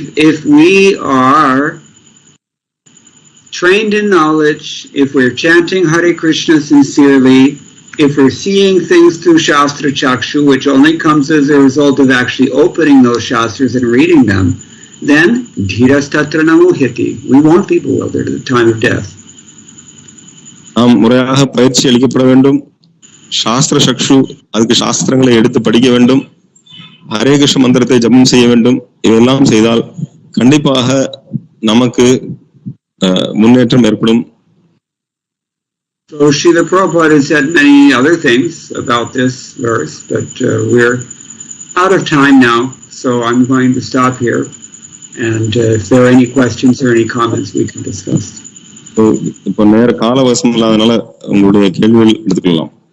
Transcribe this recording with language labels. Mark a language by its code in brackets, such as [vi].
[en] If we are trained in knowledge, if we're chanting Hare Krishna sincerely, if we're seeing things through Shastra Chakshu, which only comes as a result of actually opening those Shastras and reading them, then [sa] dhirastatra namuhyati. [en] We won't be bewildered at the time of death. [ta] முறையாக பயிற்சி அளிக்கப்பட வேண்டும். சாஸ்திர சக்ஷு, அதுக்கு சாஸ்திரங்களை எடுத்து படிக்க வேண்டும். ஹரே கிருஷ்ண மந்திரத்தை ஜபம் செய்ய வேண்டும். இதெல்லாம் செய்தால் கண்டிப்பாக நமக்கு முன்னேற்றம் ஏற்படும். [en] So Srila Prabhupada has said many other things about this verse, but we're out of time now, so I'm going to stop here. And if there are any questions or any comments, we can discuss. [ta] So இப்போ நேர கால அவகாசம் இல்லாதனால உங்களுடைய கேள்விகள் எடுத்துக்கலாம்.